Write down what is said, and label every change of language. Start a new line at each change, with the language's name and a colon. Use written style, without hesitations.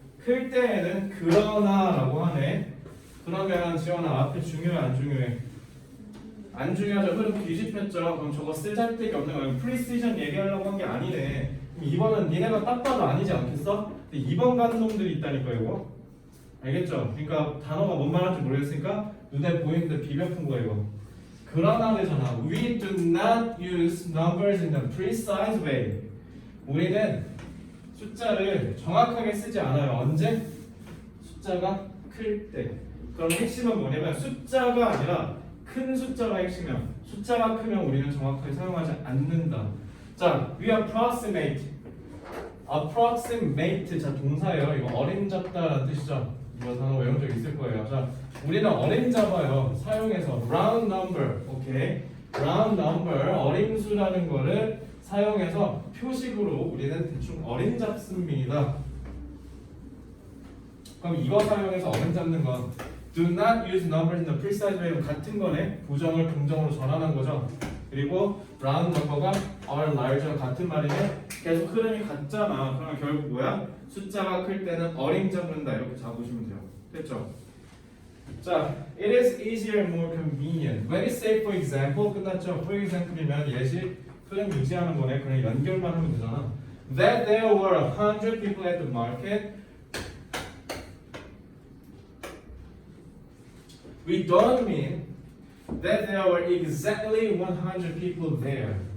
Korean: 클 때에는 그러나라고 하네. 그러면 지원아 앞에 중요해 안 중요해? 안 중요하죠. 흐름 뒤집혔죠. 그럼 저거 쓸데기 없는 거예요. 프리시전 얘기하려고 한 게 아니네. 그럼 2번은 니네가 딱 봐도 아니지 않겠어? 근데 2번 가는 놈들이 있다니까 이거. 알겠죠? 그러니까 단어가 뭔 말인지 모르겠으니까 눈에 보이는데 비벼 푼 거예요. 그러나 되잖아.
English: We do not use numbers in a precise way.
Korean: 우리는 숫자를 정확하게 쓰지 않아요. 언제? 숫자가 클 때. 그럼 핵심은 뭐냐면 숫자가 아니라 큰 숫자가 핵심이야. 숫자가 크면 우리는 정확하게 사용하지 않는다. 자,
English: we approximate.
Korean: approximate 자 동사예요. 이거 어림잡다라는 뜻이죠. 이거 단어 외운 적 있을 거예요. 자, 우리는 어림잡아요. 사용해서 round number, 오케이. round number 어림수라는 거를 사용해서 표식으로 우리는 대충 어림잡습니다. 그럼 이거 사용해서 어림잡는 건
English: do not use numbers in the precise way
Korean: 같은 거네. 부정을 긍정으로 전환한 거죠. 그리고 round number가 are larger 같은 말이네. 계속 흐름이 같잖아. 그러면 결국 뭐야? 숫자가 클 때는 어림잡는다 이렇게 잡으시면 돼요. 됐죠?
English: 자, it is easier and more convenient. When it say for example
Korean: 끝났죠? For example이면 예시 흐름 유지하는 거네. 그냥 연결만 하면 되잖아.
English: That there were 100 people at the market. We don't mean that there were exactly 100 people there.